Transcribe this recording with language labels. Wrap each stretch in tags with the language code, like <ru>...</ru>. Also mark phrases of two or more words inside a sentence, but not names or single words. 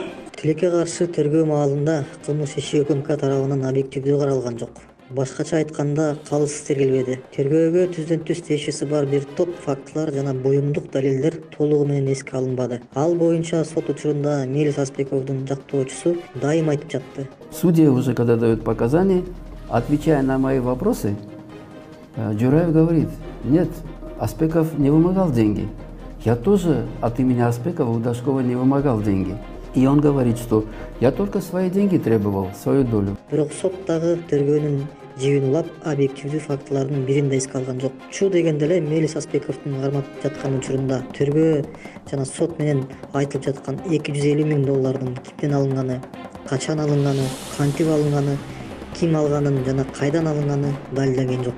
<ky>Тилекке каршы тергөө маалында кылмыш иши УКМК тарабынан объективдүү каралган жок. Башкача айтканда, калыс тергелбеди. Тергөөгө түздөн-түз тиешеси бар бир топ фактылар жана буюмдук далилдер толугу менен эске алынбады. Ал боюнча сот учурунда Мелис Аспековдун жактоочусу дайым айтып жатты.</ky> <ru>Судья уже, когда дает показания, отвечая на мои вопросы, Джураев говорит: нет, Аспеков не вымогал деньги. Я тоже от имени Аспекова у Дашкова не вымогал деньги. И он говорит, что я только свои деньги требовал, свою долю.</ru> <ky>Бирок сот дагы тергөөнүн жибин улап, объективдүү фактылардын бирин да эске алган жок. Чу дегенде эле Мелис Аспековдун кармап жаткан учурунда тергөө жана сот менен айтылып жаткан $250,000 кимден алынганы, качан алынганы, кантип алынганы, ким алганын жана кайдан алынганы далилденген жок.</ky>